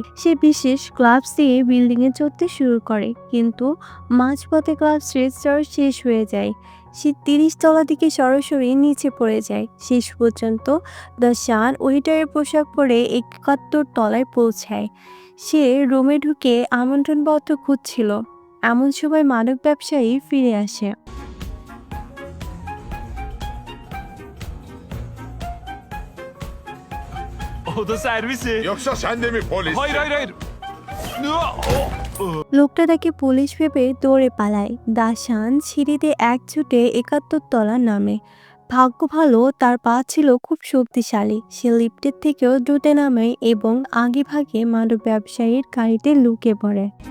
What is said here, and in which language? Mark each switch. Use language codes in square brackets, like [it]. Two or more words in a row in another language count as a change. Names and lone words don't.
[bn] সে বিশেষ ক্লাবস দিয়ে বিল্ডিংয়ে চড়তে শুরু করে, কিন্তু মাঝপথে ক্লাব রেজিস্টার শেষ হয়ে যায়। সে 30 তলা থেকে সরাসরি নিচে পড়ে যায়। শেষ পর্যন্ত দাসান ওয়েটারের পোশাক পরে 71 তলায় পৌঁছায়। সে রুমে ঢুকে আমন্ত্রণপত্র খুঁজছিল, এমন সময় মাদক ব্যবসায়ী ফিরে আসে। [tr] O da servisi. Yoksa sen de mi polissin? Hayır hayır hayır. [bn] লোকটা তাকে পুলিশ ভেবে দৌড়ে পালায়। দাসান সিঁড়িতে একছুটে 71 তলা নামে। ভাগ্য ভালো তার পা ছিল খুব শক্তিশালী। সে লিফটের থেকেও দ্রুত নামে এবং আগে ভাগে মাদক ব্যবসায়ীর গাড়িতে লুকিয়ে পড়ে।